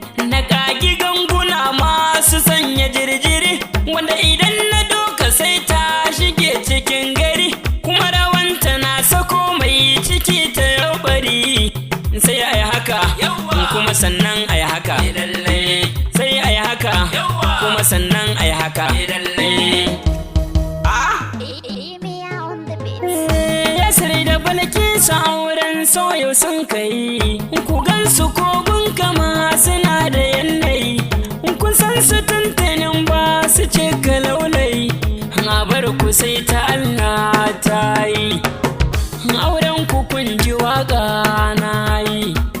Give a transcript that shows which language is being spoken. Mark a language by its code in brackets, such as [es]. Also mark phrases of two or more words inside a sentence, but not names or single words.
[ha] Na ƙagi ganguna masu sanya jirjiri, wanda idan na doka sai ta shige cikin gari. Kuma rawanta na sako mai ciki ta yau bari. Sai ai haka, Yawwa. kuma sannan ai haka. Eh, lalle. Sai ai haka, Yawwa. kuma sannan ai haka. Eh, lalle. Ah. [en] Emia on the beat. [ha] Eh, Yasir da Balkisu auren soyo sun kai. Ku gansu ko gun kama suna da yanayi. Kun san su tuntunin ba su ce ka laulayi. A bar ku sai ta Allah ta yi. Auren ku kun ji waƙa na yi.